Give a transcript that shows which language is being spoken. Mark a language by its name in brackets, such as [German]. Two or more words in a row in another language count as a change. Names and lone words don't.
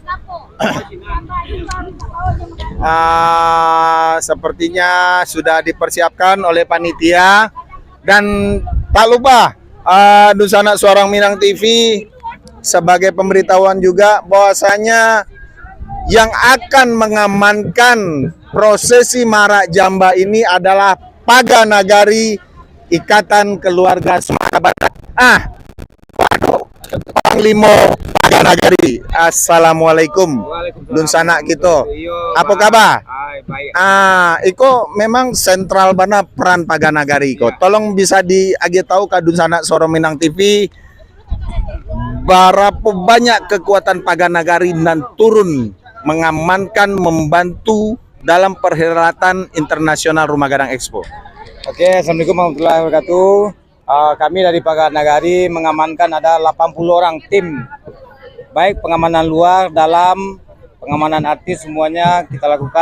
[Indonesian] Sepertinya sudah dipersiapkan oleh panitia, dan tak lupa Dunsana Suara Minang TV sebagai pemberitahuan juga bahwasanya yang akan mengamankan prosesi Maarak Jamba ini adalah Paga Nagari Ikatan Keluarga Sumatera Barat. Panglima Paga Nagari. Assalamualaikum. Dunsana kita. Apa kabar? [Minangkabau] Iko memang sentral bana peran Paga Nagari iko. [Indonesian] Tolong bisa diagi tahu ke Dunsana Suara Minang TV berapa banyak kekuatan Paga Nagari dan turun mengamankan, membantu dalam perhelatan internasional Rumah Gadang Expo. Oke, [Arabic] Assalamualaikum warahmatullahi wabarakatuh. [Indonesian] Kami dari Paga Nagari mengamankan ada 80 orang tim, baik pengamanan luar, dalam, pengamanan artis, semuanya kita lakukan.